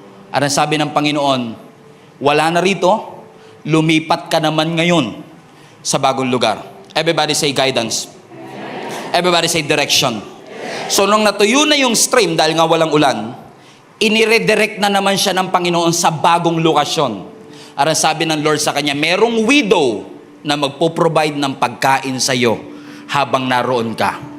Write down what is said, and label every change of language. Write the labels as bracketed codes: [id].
[tl] At ang sabi ng Panginoon, wala na rito, lumipat ka naman ngayon sa bagong lugar. [en] Everybody say guidance. Everybody say direction. [tl] So nung natuyo na yung stream dahil nga walang ulan, iniredirect na naman siya ng Panginoon sa bagong lokasyon. At ang sabi ng Lord sa kanya, merong widow na magpo-provide ng pagkain sa iyo habang naroon ka.